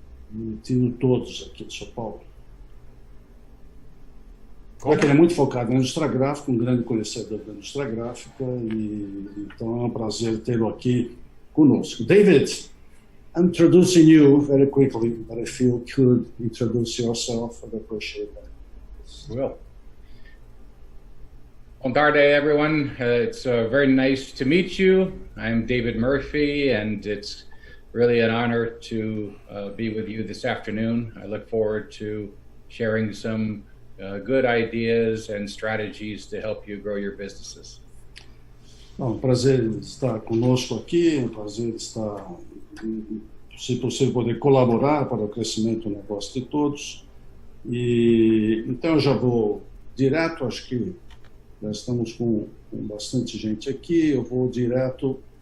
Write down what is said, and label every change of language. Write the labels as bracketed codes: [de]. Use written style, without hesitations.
[pt] Minutinho todos aqui de São Paulo. Ele é muito focado na indústria gráfica, um grande conhecedor da indústria gráfica, e então é um prazer tê-lo aqui conosco. [en] David, I'm introducing you very quickly, but if you could introduce yourself, I'd appreciate that. Well, [pt] bom tarde, [en] everyone. It's very nice to meet you. I'm David Murphy, and it's really an honor to be with you this afternoon. I look forward to sharing some good ideas and strategies to help you grow your businesses. [pt] Bom, prazer estar conosco aqui, um prazer estar, se possível, poder colaborar para o crescimento do negócio de todos. E então eu já vou direto, acho que já estamos com bastante gente aqui, eu vou direto.